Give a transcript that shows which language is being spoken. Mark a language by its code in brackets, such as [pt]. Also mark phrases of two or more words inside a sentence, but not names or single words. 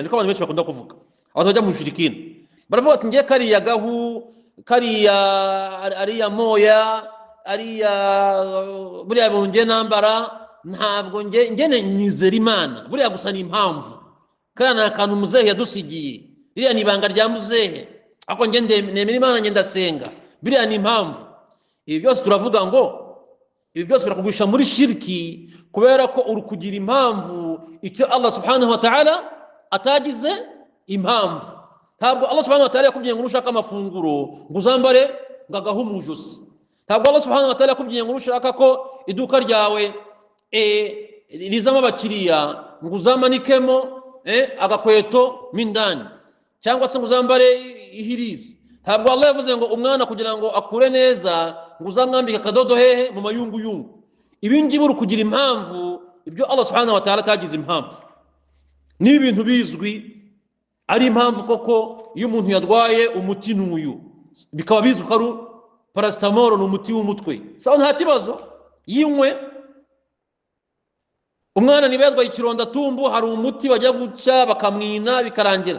[rw] Niko abantu benshi bakunda kuvuga, abantu bajya mu bushirikina baravuga ati njye kariya gahu, kariya ariya moya, ariya buriya bintu njye nambara, ntabwo njye nizera Imana, buriya gusa ni impamvu, kariya ni akantu muzehe yadusigiye, biriya ni ibanga rya muzehe, ako njye nemera Imana, njye ndasenga, biriya ni impamvu. Ibi byose turavuga ngo ibi byose birakugusha muri shirki, kubera ko uri kugira impamvu icyo [ar] الله سبحانه وتعالى [rw] atagize impamvu. Ntabwo [ar] الله سبحانه وتعالى [rw] yakubwiye ngo ushaka amafunguro ngo uzambare ngagahu mu ijosi. Ntabwo [ar] الله سبحانه وتعالى [rw] yakubwiye ngo ushaka ko iduka ryawe rizamo abakiriya ngo uzamanikemo agakweto mindani, cyangwa se ngo uzambare ihirizi. Ntabwo Allah yavuze ngo umwana kugira ngo akure neza ngo uzamwambike akadodo hehe mu mayunguyungu. Ibi ngibi uri kugira impamvu ibyo [ar] الله سبحانه وتعالى [rw] atagize impamvu. Ni ibintu bizwi ari impamvu koko iyo umuntu yarwaye umuti n'uyu, bikaba bizwi ko ari paracetamol, ni umuti w'umutwe, sawa, nta kibazo yinywe. Umwana niba yarwaye ikironda tumbu, hari umuti bajya guca bakamwina bikarangira.